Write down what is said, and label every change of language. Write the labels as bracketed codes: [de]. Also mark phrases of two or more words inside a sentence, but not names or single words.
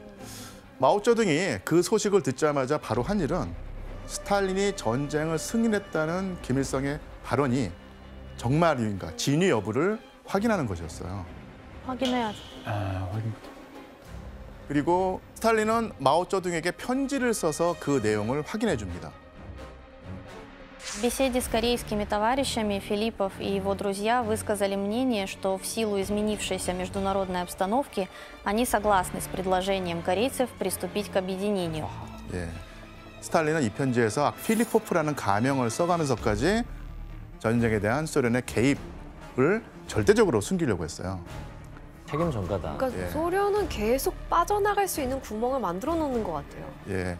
[ko] 마오쩌둥이 그 소식을 듣자마자 바로 한 일은 스탈린이 전쟁을 승인했다는 김일성의 발언이 정말인가 진위 여부를 확인하는 것이었어요. 확인해야죠. 그리고 스탈린은 마오쩌둥에게 편지를 써서 그 내용을 확인해 줍니다. [ru] В беседе с корейскими товарищами Филиппов и его друзья высказали мнение, что в силу изменившейся международной обстановки они согласны с предложением корейцев приступить к объединению. [ko] 예. 스탈린은 이 편지에서 필리포프라는 가명을 써가면서까지 전쟁에 대한 소련의 개입을 절대적으로 숨기려고 했어요. 책임 전가다. 그러니까 예. 소련은 계속 빠져나갈 수 있는 구멍을 만들어 놓는 것 같아요. 예,